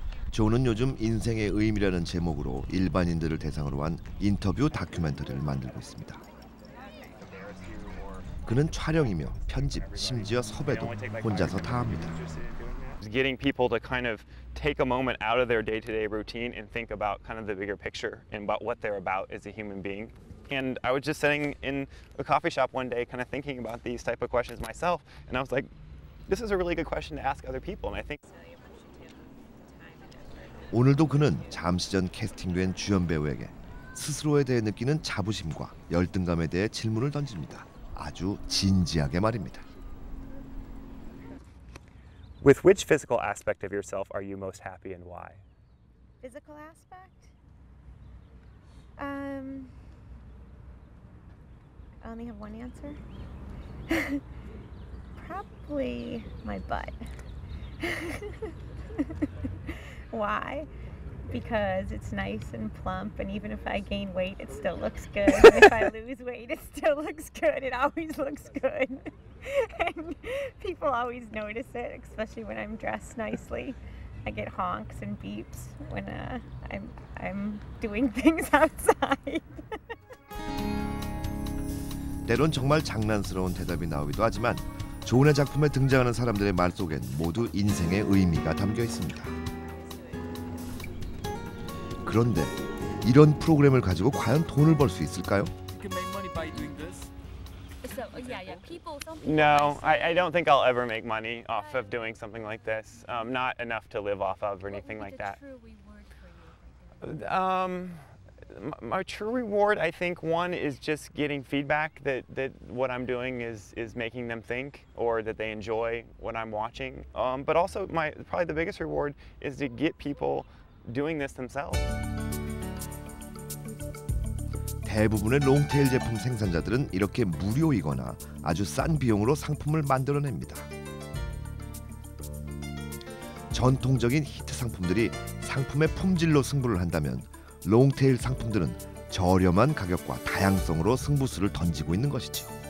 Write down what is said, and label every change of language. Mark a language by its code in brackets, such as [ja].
[ko] 존은 요즘 인생의 의미라는 제목으로 일반인들을 대상으로 한 인터뷰 다큐멘터리를 만들고 있습니다. 그는 촬영이며 편집, 심지어 섭외도 혼자서 다 합니다. [en] Getting people to kind of take a moment out of their day-to-day routine and think about kind of the bigger picture and about what they're about as a human being. And I was just sitting in a coffee shop one day kind of thinking about these type of questions myself, and I was like, this is a really good question to ask other people. And I think [ko] 오늘도 그는 잠시 전 캐스팅된 주연 배우에게 스스로에 대해 느끼는 자부심과 열등감에 대해 질문을 던집니다. 아주 진지하게 말입니다. [en] With which physical aspect of yourself are you most happy and why? Physical aspect? I only have one answer. Probably my butt. Why? Because it's nice and plump, and even if I gain weight, it still looks good. And if I lose weight, it still looks good. It always looks good. And people always notice it, especially when I'm dressed nicely. I get honks and beeps when I'm doing things outside. [ko] 때론 정말 장난스러운 대답이 나오기도 하지만 존의 작품에 등장하는 사람들의 말 속엔 모두 인생의 의미가 담겨 있습니다. 그런데 이런 프로그램을 가지고 과연 돈을 벌 수 있을까요? [en] No, I don't think I'll ever make money off of doing something like this. Not enough to live off of or anything like that. My true reward, I think, one is just getting feedback that what I'm doing is making them think, or that they enjoy what I'm watching. But also, probably the biggest reward is to get people doing this themselves. [ko] 대부분의 롱테일 제품 생산자들은 이렇게 무료이거나 아주 싼 비용으로 상품을 만들어냅니다. 전통적인 히트 상품들이 상품의 품질로 승부를 한다면 롱테일 상품들은 저렴한 가격과 다양성으로 승부수를 던지고 있는 것이죠.